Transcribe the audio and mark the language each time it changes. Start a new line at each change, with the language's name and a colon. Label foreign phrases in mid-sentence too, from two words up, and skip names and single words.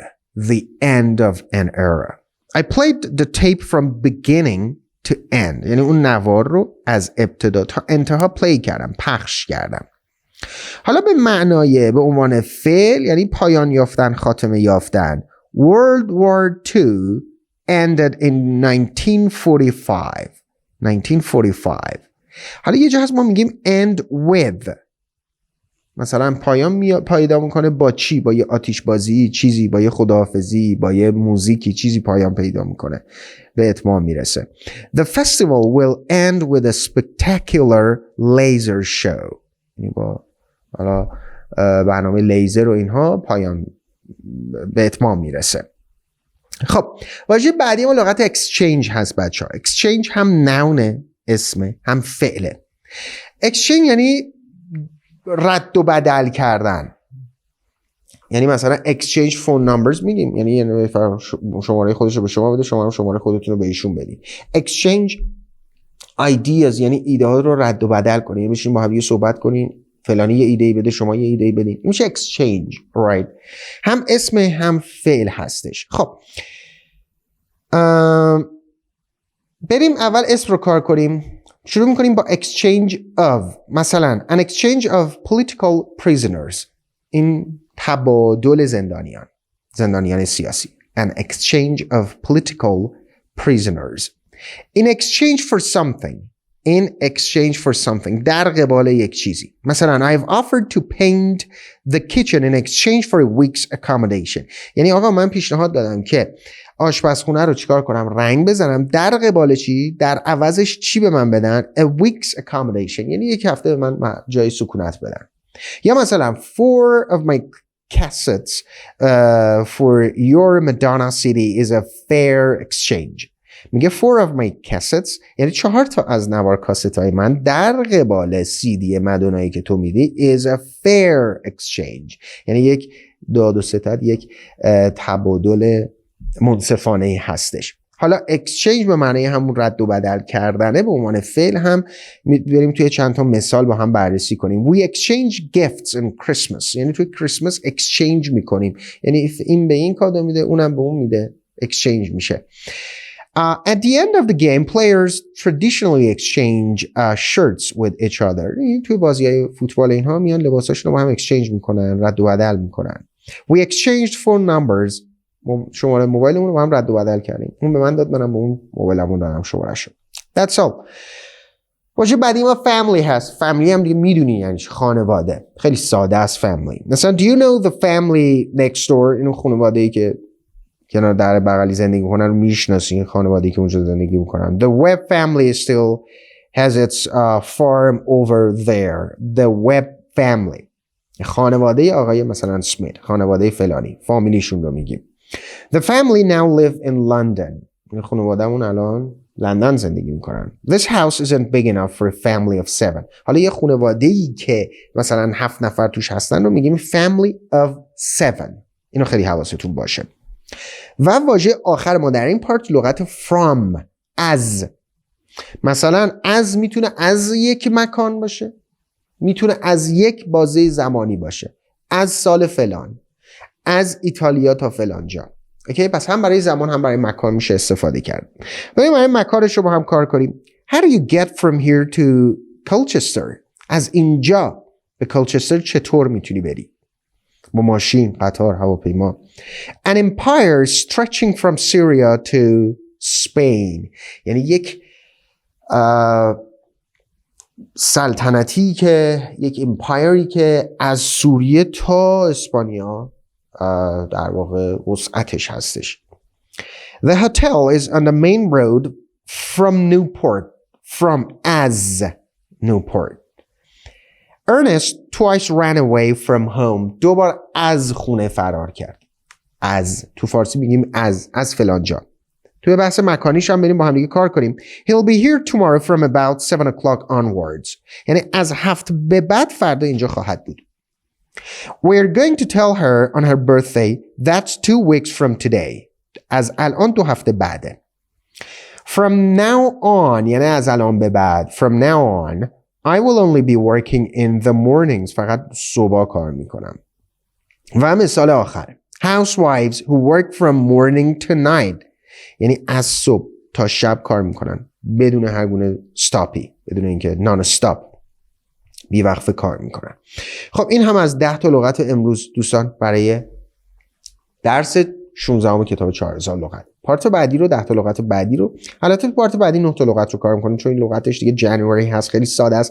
English: The end of an era. I played the tape from beginning to end.
Persian: یعنی اون نوار رو از ابتدا تا انتها پلی کردم، پخش کردم. حالا به معنای به عنوان فعل یعنی پایان یافتن، خاتمه یافتن.
English: World War II ended in 1945.
Persian: حالا یه جا هست ما میگیم
English: end with.
Persian: مثلا پایان پیدا میکنه با چی؟ با یه آتش بازی چیزی، با یه خداحافظی، با یه موزیکی چیزی پایان پیدا میکنه، به اتمام میرسه.
English: The festival will end with a spectacular laser show.
Persian: یعنی با حالا برنامه لیزر و اینها پایان به اتمام میرسه. خب واژه بعدی ما لغت exchange هست بچه ها. exchange هم نونه، اسمه، هم فعله. exchange یعنی رد و بدل کردن. یعنی مثلا
English: exchange phone numbers
Persian: میگیم، یعنی شماره خودش رو به شما بده، شما هم شماره خودتون رو به ایشون بدید.
English: exchange ideas
Persian: یعنی ایده ها رو رد و بدل کنین، یعنی بشین با هم صحبت کنین، فلانی یه ایده بده، شما یه ایده بدین. این میشه exchange. right. هم اسم هم فعل هستش. خب بریم اول اسم رو کار کنیم. شروع میکنیم با
English: exchange of. مثلا an exchange of political prisoners.
Persian: این تبادل زندانیان سیاسی.
English: an exchange of political prisoners. in exchange for something.
Persian: در قبال یک چیزی.
English: مثلا I've offered to paint the kitchen in exchange for a week's accommodation.
Persian: یعنی آقا من پیشنهاد دادم که آشپزخونه رو چیکار کنم؟ رنگ بزنم. در قبال چی؟ در عوضش چی به من بدن؟
English: a week's accommodation.
Persian: یعنی یک هفته به من جای سکونت بدن. یا مثلا
English: 4 of my cassettes for your Madonna CD is a fair exchange.
Persian: میگه
English: 4 of my cassettes
Persian: یعنی 4 تا از نوار کاست های من در قبال CD مدونایی که تو میدی
English: is a fair exchange.
Persian: یعنی یک داد و ستد، یک تبادل منصفانه هستش. حالا exchange به معنی همون رد و بدل کردنه، به عنوان فعل هم بریم توی چند تا مثال با هم بررسی کنیم.
English: We exchange gifts in Christmas.
Persian: یعنی توی کریسمس exchange میکنیم، یعنی این به این کادو میده، اونم به اون میده، exchange میشه.
English: At the end of the game, players traditionally exchange shirts with each other.
Persian: توی بازی‌های فوتبال اینها میان لباساشون رو با هم exchange میکنن، رد و بدل میکنن.
English: We exchanged phone numbers.
Persian: شماره موبایلمون رو با هم رد و بدل کردیم. اون به من داد، منم به اون موبایلمون دادم شماره‌شو.
English: That's all.
Persian: واژه بعدی ما family هست. family هم دیگه میدونی یعنی خانواده. خیلی ساده است family.
English: مثلا do you know the family next door؟
Persian: اینو خانواده‌ای که کنار در بغلی زندگی میکنن رو میشناسی، این خانواده‌ای که اونجا زندگی میکنن.
English: The Webb family still has its farm over there. The Webb family.
Persian: خانواده آقای مثلا سمیت، خانواده فلانی، فامیلیشون رو میگیم.
English: The family now live in London.
Persian: این خانواده‌مون الان لندن زندگی میکنن.
English: This house isn't big enough for a family of 7.
Persian: حالا یه خانواده‌ای که مثلا 7 نفر توش هستن رو میگیم
English: family of 7.
Persian: اینو خیلی حواستون باشه. و واژه آخر ما در این پارت لغت from، از. مثلا از میتونه از یک مکان باشه، میتونه از یک بازه زمانی باشه، از سال فلان، از ایتالیا تا فلان جا. اوکی، پس هم برای زمان هم برای مکان میشه استفاده کرد. بریم برای مکانش رو با هم کار کنیم.
English: How do you get from here to Colchester؟
Persian: از اینجا به کالچستر چطور میتونی بری؟ با ماشین، قطار، هواپیما.
English: An empire stretching from Syria to Spain.
Persian: یعنی یک سلطنتی که، یک امپایری که از سوریه تا اسپانیا در واقع وسعتش هستش.
English: The hotel is on the main road from Newport. From as Newport. Ernest twice ran away from home.
Persian: 2 بار از خونه فرار کرد. از، تو فارسی میگیم از فلان جا. توی بحث مکانیش هم بریم با هم دیگه کار کنیم.
English: He'll be here tomorrow from about 7 o'clock onwards.
Persian: یعنی از 7 به بعد فردا اینجا خواهد بود.
English: We're going to tell her on her birthday. That's 2 weeks from today.
Persian: از الان 2 هفته بعده.
English: From now on،
Persian: یعنی از الان به بعد.
English: From now on I will only be working in the mornings.
Persian: فقط صبح کار میکنم. و مثال آخر.
English: Housewives who work from morning to night.
Persian: یعنی از صبح تا شب کار میکنن بدون هر گونه استاپی، بدون اینکه
English: non stop,
Persian: بی وقفه کار میکنن. خب این هم از 10 تا لغت امروز دوستان برای درس 16 کتاب 4000 لغت. پارت بعدی رو 10 تا لغت بعدی رو، البته پارت بعدی 9 تا لغت رو کار میکنیم چون این لغتش دیگه جنوری هست، خیلی ساده است.